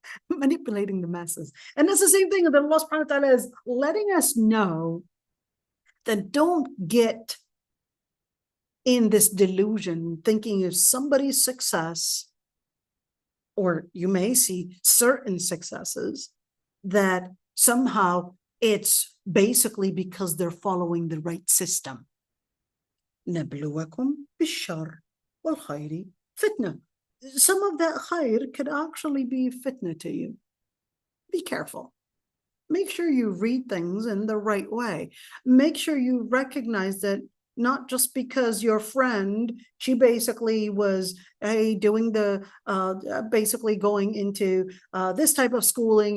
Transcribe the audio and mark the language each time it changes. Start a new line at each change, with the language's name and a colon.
English: Manipulating the masses. And that's the same thing that Allah
Arabic: subhanahu wa ta'ala
English: is letting us know, that don't get in this delusion thinking of somebody's success, or you may see certain successes, that somehow it's basically because they're following the right system.
Arabic: نبلوكم بالشر والخير فتنة.
English: Some of that khair could actually be fitna to you. Be careful. Make sure you read things in the right way. Make sure you recognize that not just because your friend, she basically was doing basically going into this type of schooling.